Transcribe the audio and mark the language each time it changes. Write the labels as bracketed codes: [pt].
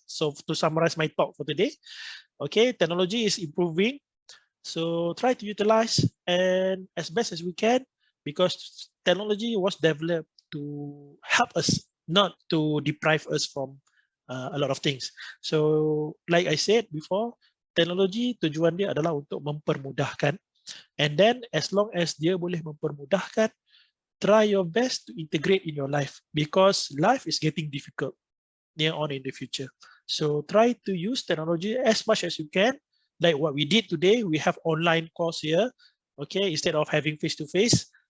[en] So to summarize my talk for today, okay, technology is improving. So try to utilize and as best as we can, because technology was developed to help us, not to deprive us from a lot of things. So like I said before, [ms] teknologi tujuan dia adalah untuk mempermudahkan. [en] And then as long as [ms] dia boleh mempermudahkan, [en] try your best to integrate in your life, because life is getting difficult near on in the future. So try to use technology as much as you can. Like what we did today, we have online course here, okay, instead of having face-to-face.